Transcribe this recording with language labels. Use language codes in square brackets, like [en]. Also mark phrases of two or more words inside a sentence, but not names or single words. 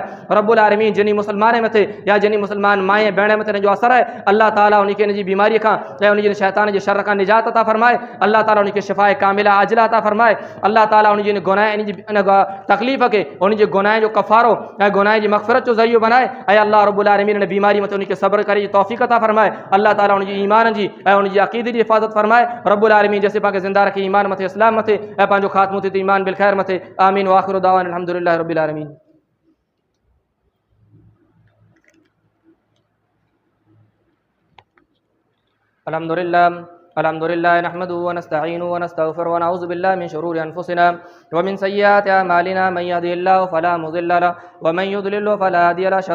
[ar] رب العالمين [sd] जिनी मुसलमान मथे या जिनी मुसलमान माए भेण मथे जो असर है, अल्लाह ताला उनखे इन जी बीमारी खां ऐं उन शैतान जे शर खां निजात अता फरमाए, अल्लाह ताला उनखे शिफ़ाए कामिला आजिला अता फरमाए, अल्लाह ताला उन जी गुनाह इन तकलीफ़ के उन जे गुनाह जो कफ़ारो ऐं गुनाह जी मग़फ़िरत जो ज़रियो बनाए ऐं अल्लाह [ar] رب العالمين [sd] इन बीमारी मथे उनखे सब्र करे तौफ़ीक़ अता फरमाए। अल्लाह ताला उन जी ईमान जी ऐं उन जी अक़ीदे जी हिफ़ाज़त फरमाए। [ar] رب العالمين [sd] जैसे पाके ज़िंदा रखे ईमान मथे, इस्लाम मथे ऐं पंहिंजो ख़ात्मो थिए ईमान [ar] بالخير [sd] मथे। [ar] آمين وآخر دعوانا الحمد لله رب العالمين. الحمد لله نحمده ونستعينه ونستغفره ونعوذ بالله من شرور أنفسنا ومن سيئات أعمالنا من يهده الله فلا مضل له ومن يضلل فلا هادي له.